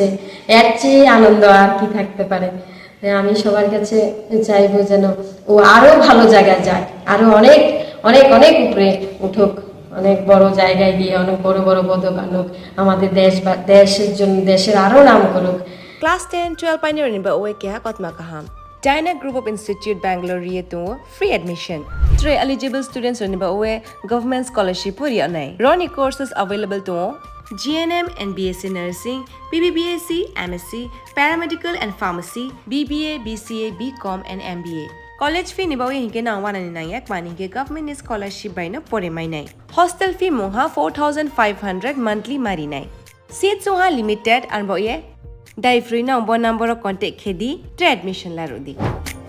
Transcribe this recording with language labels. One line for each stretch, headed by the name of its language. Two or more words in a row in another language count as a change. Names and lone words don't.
Bangla: এর চেয়ে আনন্দ আর কি থাকতে পারে। আমি সবার কাছে চাইবো যেন ও আরো ভালো জায়গায় যাক, আরো অনেক অনেক অনেক উপরে উঠুক, অনেক বড় জায়গায় গিয়ে অনেক বড় বড় পদক আনুক, আমাদের দেশ বা দেশের জন্য দেশের আরো নাম করুক।
English: Class 10-12 pioneer
Kok Borok: ni ba oe kya kotma kaham. Dyna Group of Institute Bangalore riye to
English: free admission.
Kok Borok: 3
English: eligible students
Kok Borok: ni ba oe
English: government scholarship
Kok Borok: puri anai.
English: Roni courses available to GNM and BSc Nursing, BBBAC, MSc, Paramedical and Pharmacy, BBA, BCA, BCom and MBA. College fee
Kok Borok: ni ba oe hinke na 199 mani ke
English: government scholarship
Kok Borok: by na pore mai nai.
English: Hostel fee
Kok Borok: moha 4500 monthly mari nai. Seats moha limited and ba oe Dai
English: free number contact
Kok Borok: khedi admission la rodi.